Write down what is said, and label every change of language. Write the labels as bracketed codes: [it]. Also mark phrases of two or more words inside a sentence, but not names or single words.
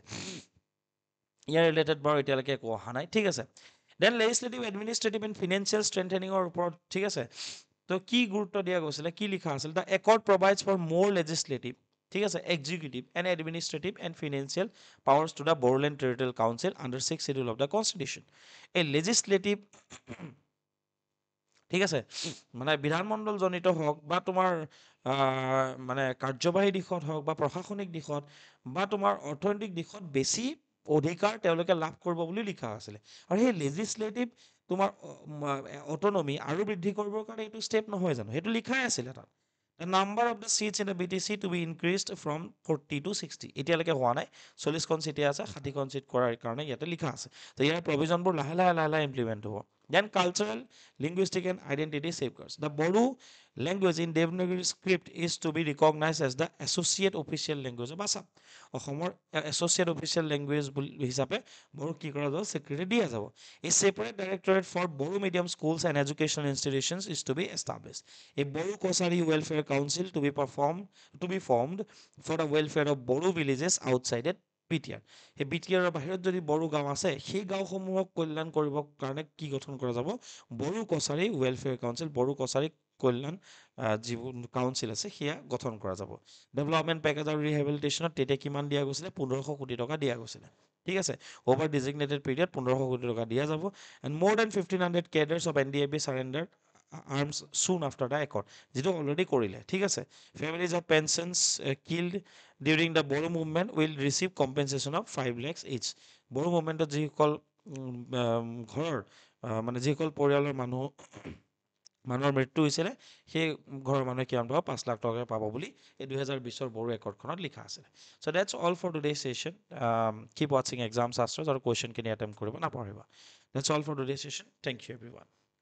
[as] ইয়াৰ ৰিলেটেড বাৰু এতিয়ালৈকে একো অহা নাই, ঠিক আছে। [en] then legislative, administrative and financial strengtheningৰ [as] ওপৰত, ঠিক আছে। তো কি গুৰুত্ব দিয়া গৈছিলে, কি লিখা আছিল, [en] the accord provides for more legislative, [as] ঠিক আছে, [en] executive and administrative and financial powers to the Bodoland Territorial Council under 6th Schedule of the Constitution। [as] এই লেজিছলেটিভ, ঠিক আছে, মানে বিধানমণ্ডলজনিত হওক বা তোমাৰ মানে কাৰ্যবাহী দিশত হওক বা প্ৰশাসনিক দিশত বা তোমাৰ অৰ্থনৈতিক দিশত বেছি অধিকাৰ তেওঁলোকে লাভ কৰিব বুলি লিখা আছিলে। আৰু সেই লেজিছলেটিভ তোমাৰ অটনমি আৰু বৃদ্ধি কৰিবৰ কাৰণে এইটো ষ্টেপ নহয় জানো, সেইটো লিখাই আছিলে তাত। [en] The number of the seats in the BTC to be increased from 40 to 60, [as] এতিয়ালৈকে হোৱা নাই, 40খন চিটে আছে, 60খন চিট কৰাৰ কাৰণে ইয়াতে লিখা আছে। তো ইয়াৰ প্ৰভিজনবোৰ লাহে লাহে ইমপ্লিমেণ্ট হ'ব। [en] Then cultural, linguistic and identity safeguards. The Bodo language in Devanagari script is to be recognized as the associate official language of Assam. [as] অসমৰ associate official language হিচাপে বড়ো কি কৰা যাব স্বীকৃতি দিয়া যাব [en] A separate directorate for Bodo medium schools and educational institutions is to be established. A Bodo Kosari Welfare Council to be formed for the welfare of Bodo villages outside it BTR. [as] সেই BTR বাহিৰত যদি বড়ো গাঁও আছে সেই গাঁওসমূহক কল্যাণ কৰিবৰ কাৰণে কি গঠন কৰা যাব বড়ো কছাৰী [en] welfare council [as] বড়ো কছাৰী কল্যাণ যিবোৰ কাউন্সিল আছে সেয়া গঠন কৰা যাব [en] development package [as] আৰু ৰিহেবিলিটেশ্যনত তেতিয়া কিমান দিয়া গৈছিলে 1500 কোটি টকা দিয়া গৈছিলে ঠিক আছে [en] over designated period [as] 1500 কোটি টকা দিয়া যাব [en] and more then 1500 cadres of NDAB সাৰেণ্ডাৰ arms soon after the accord [as] যেটো অলৰেডি কৰিলে ঠিক আছে [en] families of pensions killed during the Bodo movement will receive compensation of 5 lakhs each Bodo movement [as] যিসকল ঘৰৰ মানে যিসকল পৰিয়ালৰ মানুহৰ মৃত্যু হৈছিলে সেই ঘৰৰ মানুহে কিমান পাব 5 লাখ টকা পাব বুলি এই 2020 বড়ো একৰ্ডখনত লিখা আছে [en] so that's all for today's session keep watching exam sastras [as] আৰু question খিনি attempt কৰিব নাপাহৰিবা [en] that's all for today's session thank you everyone